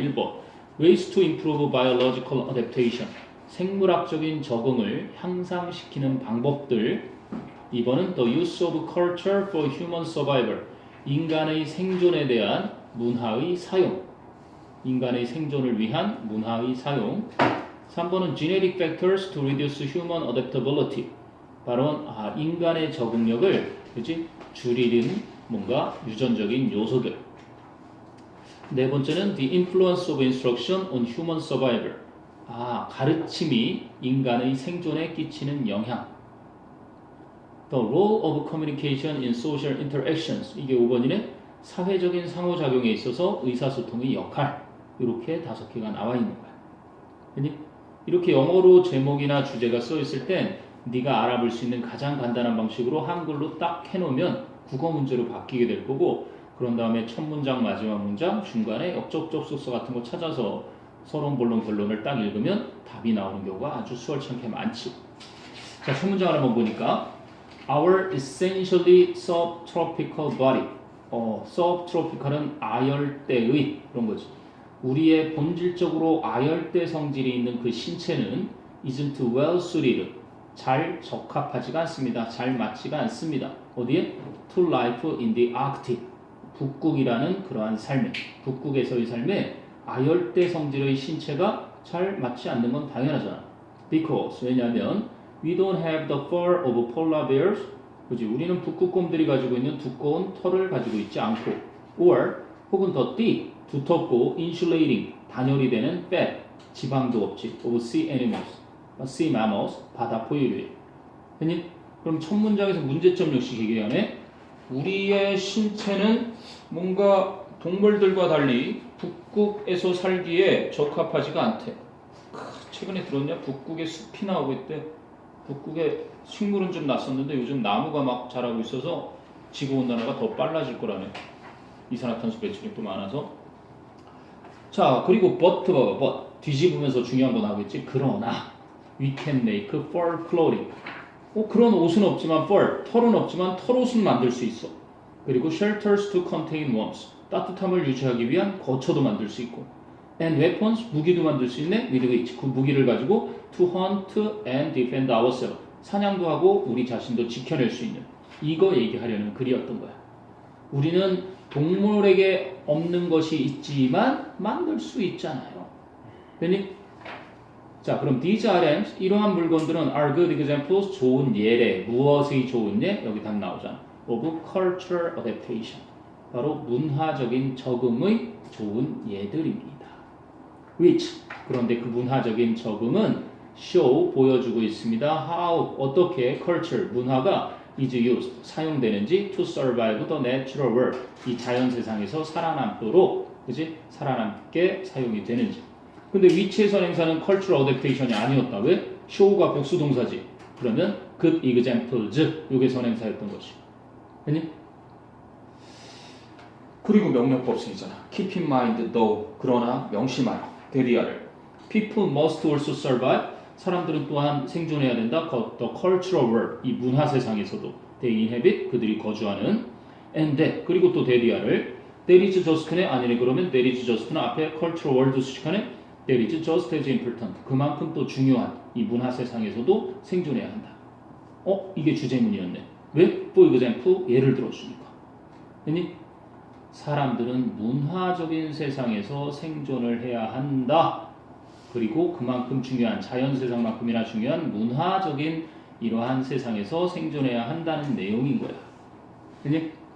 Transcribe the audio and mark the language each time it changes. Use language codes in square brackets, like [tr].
[ko] 1번 [en] Ways to improve biological adaptation [ko] 생물학적인 적응을 향상시키는 방법들. 2번은 [en] The use of culture for human survival [ko] 인간의 생존에 대한 문화의 사용 인간의 생존을 위한 문화의 사용. [en] 3번은 Genetic factors to reduce human adaptability [ko] 바로 인간의 적응력을 그치? 줄이는 뭔가 유전적인 요소들. 네 번째는 [en] The influence of instruction on human survival [ko] 가르침이 인간의 생존에 끼치는 영향. [en] The role of communication in social interactions [ko] 이게 5번이네. 사회적인 상호작용에 있어서 의사소통의 역할. 이렇게 5개가 나와 있는 거야. 이렇게 영어로 제목이나 주제가 써 있을 땐 네가 알아볼 수 있는 가장 간단한 방식으로 한글로 딱 해놓으면 국어 문제로 바뀌게 될 거고 그런 다음에 첫 문장 마지막 문장 중간에 역접속사 같은 거 찾아서 서론 본론 결론을 딱 읽으면 답이 나오는 경우가 아주 수월찮게 많지. 자, 첫 문장을 한번 보니까 [en] Our essentially subtropical body [ko] subtropical은 아열대의 그런 거지. 우리의 본질적으로 아열대 성질이 있는 그 신체는 [en] isn't well suited [ko] 잘 적합하지가 않습니다. 잘 맞지가 않습니다. 어디에? [en] To life in the Arctic [ko] 북극이라는 그러한 삶에 북극에서의 삶에 아열대 성질의 신체가 잘 맞지 않는 건 당연하잖아. [en] Because 왜냐하면 we don't have the fur of polar bears 그지? [ko] 우리는 북극곰들이 가지고 있는 두꺼운 털을 가지고 있지 않고 or 혹은 더 thick 두텁고 insulating 단열이 되는 fat 지방도 없지 [en] of sea animals sea mammals [ko] 바다 포유류. 그럼 첫 문장에서 문제점 역시 얘기하네. 우리의 신체는 뭔가 동물들과 달리 북극에서 살기에 적합하지가 않대. 최근에 들었냐? 북극에 숲이 나오고 있대. 북극에 식물은 좀 났었는데 요즘 나무가 막 자라고 있어서 지구온난화가 더 빨라질 거라네. 이산화탄소 배출이 또 많아서. 자, 그리고 but 뒤집으면서 중요한 거 나오겠지. [en] 그러나 we can make fur clothing. [ko] 그런 옷은 없지만 fur, 털은 없지만 털옷은 만들 수 있어. [en] 그리고 shelters to contain warmth. [ko] 따뜻함을 유지하기 위한 거처도 만들 수 있고. [en] and weapons, [ko] 무기도 만들 수 있네. [en] with which, [ko] 그 무기를 가지고 [en] to hunt and defend ourselves. [ko] 사냥도 하고 우리 자신도 지켜낼 수 있는. 이거 얘기하려는 글이었던 거야. 우리는 동물에게 없는 것이 있지만 만들 수 있잖아요. 됐니? 자, 그럼 [en] these items, [ko] 이러한 물건들은 [en] are good examples, [ko] 좋은 예래. 무엇의 좋은 예? 여기 답 나오잖아. [en] of cultural adaptation. [ko] 바로 문화적인 적응의 좋은 예들입니다. which, 그런데 그 문화적인 적응은 show, 보여주고 있습니다. how, 어떻게 culture, 문화가 is used, 사용되는지 [en] to survive the natural world, [ko] 이 자연 세상에서 살아남도록, 그지? 살아남게 사용이 되는지. 근데 위치의 선행사는 cultural adaptation이 아니었다. 왜? show가 복수동사지. 그러면 good examples, 요게 선행사였던 것이. 됐니? 그리고 명령법 쓰이잖아. [en] keep in mind though, [ko] 그러나 명심하라. 대리하를. [en] People must also survive. [ko] 사람들은 또한 생존해야 된다. [en] The cultural world. [ko] 이 문화 세상에서도. [en] They inhabit. [ko] 그들이 거주하는. [en] And that. 그리고 또 대리아를 There is just네 아니네 그러면 There is just는 앞에 cultural world 수식하네 There is just as important. [ko] 그만큼 또 중요한 이 문화 세상에서도 생존해야 한다. 이게 주제문이었네. 왜? [en] For example, [ko] 예를 들어주니까. 아니, 사람들은 문화적인 세상에서 생존을 해야 한다. 그리고 그만큼 중요한 자연 세상만큼이나 중요한 문화적인 이러한 세상에서 생존해야 한다는 내용인 거야. 아니?